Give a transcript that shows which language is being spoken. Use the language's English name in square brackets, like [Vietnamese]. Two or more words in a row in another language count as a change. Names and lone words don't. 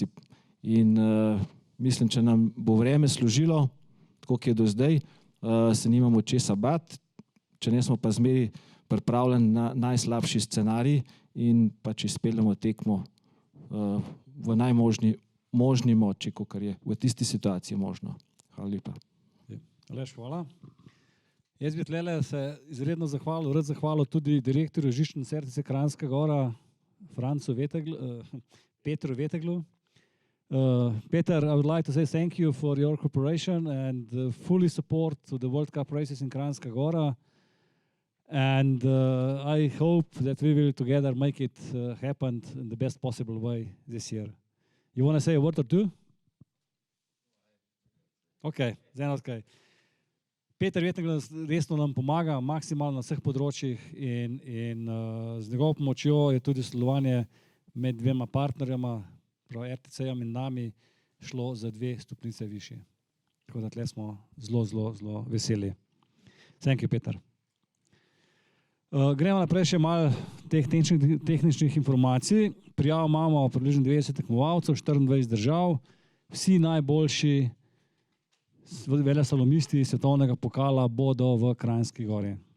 [Slovenian] In mislim, če nam bo vreme služilo, tako kot je do zdaj, se nimamo česa bati, če ne smo pa zmeri pripravljeni na najslabši scenarij in pa če izpeljemo tekmo v najmožni moči, kakor je v tisti situaciji možno. Hvala lepa. Aleš, hvala. Jaz bi tlele se izredno zahvalil tudi direktorju Žične cerkvice Kranjska Gora, Petru Veteglu. [English] Peter, I would like to say thank you for your cooperation and fully support to the World Cup races in Kranjska Gora. And I hope that we will together make it happen in the best possible way this year. You want to say a word or two? Okay, then okay. [Slovenian] Peter Vetegl resno nam pomaga maksimalno na vseh področjih in z njegovo pomočjo je tudi sodelovanje med dvema partnerjama, prav RTC-jem in nami, šlo za 2 stopnice višje. Tako da tle smo zelo veseli. [English] Thank you, Peter. [Slovenian] Gremo naprej še malo teh tehničnih informacij. Prijav imamo približno 90 tekmovalcev, 24 držav, vsi najboljši veleslalomisti svetovnega pokala bodo v Kranjski Gori.